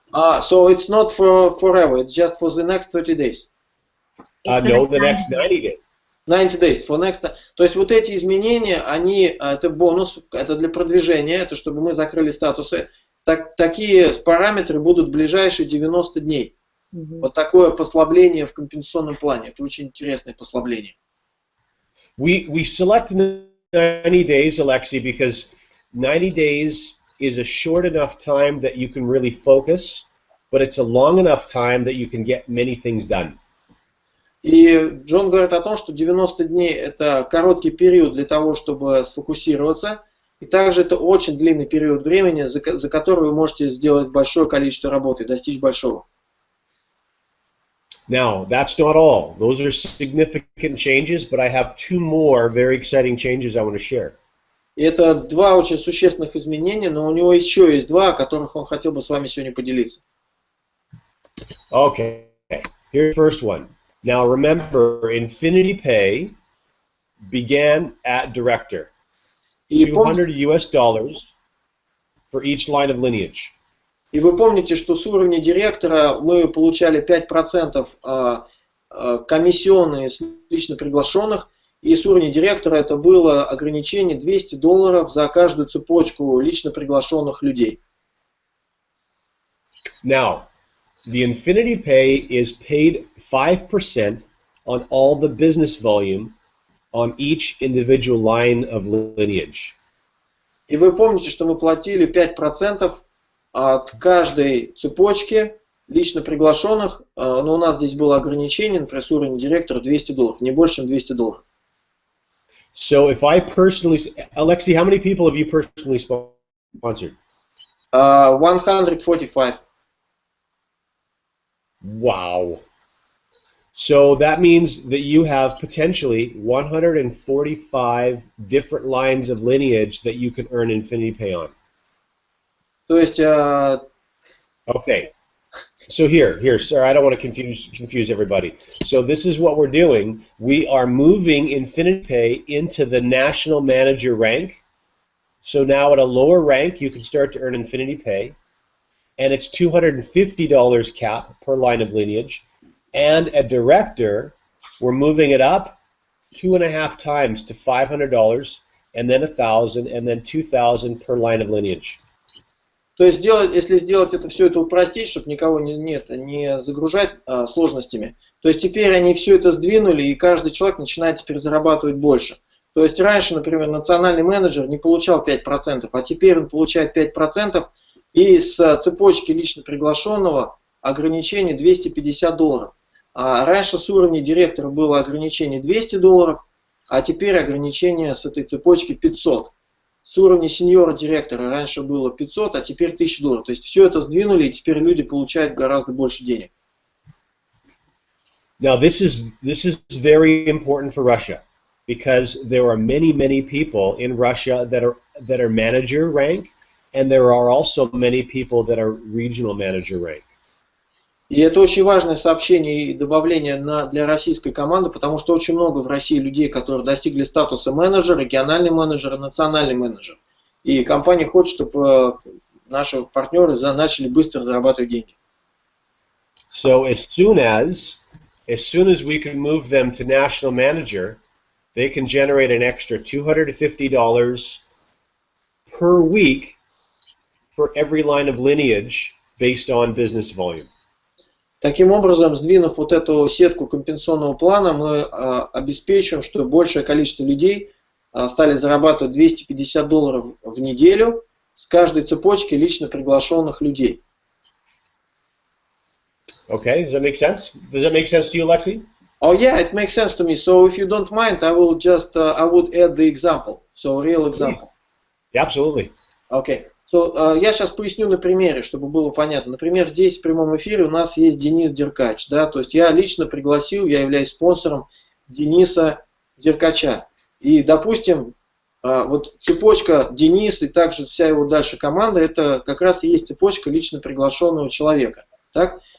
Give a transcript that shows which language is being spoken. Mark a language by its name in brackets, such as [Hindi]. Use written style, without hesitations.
[English] So it's not for forever, it's just for the next 30 days. No, the next 90 days. 90 days, for next... [Russian] То есть вот эти изменения, это бонус, это для продвижения, это чтобы мы закрыли статусы. Такие параметры будут в ближайшие 90 дней. Вот такое послабление в компенсационном плане. Это очень интересное послабление. [English] We select 90 days, Alexei, because 90 days is a short enough time that you can really focus, but it's a long enough time that you can get many things done. [Russian] И Джон говорит о том, что 90 дней это короткий период для того, чтобы сфокусироваться, и также это очень длинный период времени, за который вы можете сделать большое количество работы, достичь большого. [English] Now, that's not all. Those are significant changes, but I have two more very exciting changes I want to share. [Russian] И это два очень существенных изменения, но у него еще есть два, о которых он хотел бы с вами сегодня поделиться. [English] Okay, here's the first one. Now remember, Infinity Pay began at director. $200 for each line of lineage. [Russian] И вы помните, что с уровня директора мы получали 5% комиссионные с лично приглашенных, И с уровня директора это было ограничение $200 за каждую цепочку лично приглашенных людей. [English] Now, the Infinity Pay is paid 5% on all the business volume on each individual line of lineage. [Russian] И вы помните, что мы платили 5% от каждой цепочки лично приглашенных, но у нас здесь было ограничение, например, с уровня директора $200, не больше, чем $200. [English] So if I personally, Alexi, how many people have you personally sponsored? 145. Wow. So that means that you have potentially 145 different lines of lineage that you can earn Infinity Pay on. [Russian] То есть... [English] Okay. So here, sir, I don't want to confuse everybody. So this is what we're doing. We are moving Infinity Pay into the national manager rank. So now at a lower rank, you can start to earn Infinity Pay. And it's $250 cap per line of lineage. And a director, we're moving it up 2.5 times to $500, and then $1,000, and then $2,000 per line of lineage. [Russian] То есть, если сделать все это упростить, чтобы никого не загружать сложностями, то есть теперь они все это сдвинули, и каждый человек начинает теперь зарабатывать больше. То есть раньше, например, национальный менеджер не получал 5%, а теперь он получает 5%, и с цепочки лично приглашенного ограничение $250. А раньше с уровня директора было ограничение $200, а теперь ограничение с этой цепочки 500. С уровня сеньора директора раньше было 500, а теперь $1000. То есть все это сдвинули, и теперь люди получают гораздо больше денег. [English] Now this is very important for Russia, because there are many people in Russia that are manager rank, and there are also many people that are regional manager rank. [Russian] И это очень важное сообщение и добавление для российской команды, потому что очень много в России людей, которые достигли статуса менеджера, региональный менеджер, национальный менеджер. И компания хочет, чтобы наши партнеры начали быстро зарабатывать деньги. [English] So as soon as we can move them to national manager, they can generate an extra $250 per week for every line of lineage based on business volume. [Russian] Таким образом, сдвинув вот эту сетку компенсационного плана, мы обеспечиваем, что большее количество людей стали зарабатывать $250 в неделю с каждой цепочки лично приглашенных людей. [English] Okay, does that make sense? Does that make sense to you, Alexi? Oh yeah, it makes sense to me. So if you don't mind, I will just I would add the example. So real example. Yeah, absolutely. Okay. [Russian] So, я сейчас поясню на примере, чтобы было понятно. Например, здесь в прямом эфире у нас есть Денис Деркач. Да? То есть я лично пригласил, я являюсь спонсором Дениса Деркача. И, допустим, вот цепочка Денис и также вся его дальше команда, это как раз и есть цепочка лично приглашенного человека. Так?